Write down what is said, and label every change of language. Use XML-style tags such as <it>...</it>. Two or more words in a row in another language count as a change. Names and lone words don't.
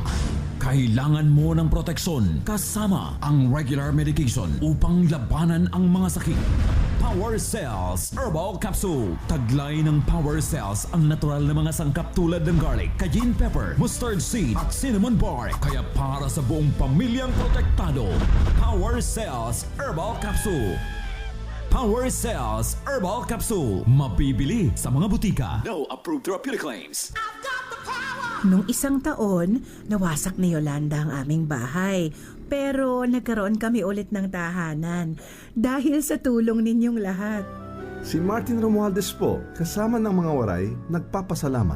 <tl>Kailangan mo ng proteksyon kasama ang regular medication upang labanan ang mga sakit. Power Cells Herbal Capsule. Taglay ng Power Cells ang natural na mga sangkap tulad ng garlic,</tl> <en>cayenne pepper, mustard seed</en> <tl>at</tl> <en>cinnamon bark.</en> <tl>Kaya para sa buong pamilyang protektado, Power Cells Herbal Capsule. Power Cells Herbal Capsule. Mabibili sa mga butika.</tl> <en>No approved therapeutic claims.</en> <tl>Nung isang taon, nawasak ni Yolanda ang aming bahay. Pero nagkaroon kami ulit ng tahanan dahil sa tulong ninyong lahat. Si Martin Romualdez po, kasama ng mga waray, nagpapasalamat.</tl>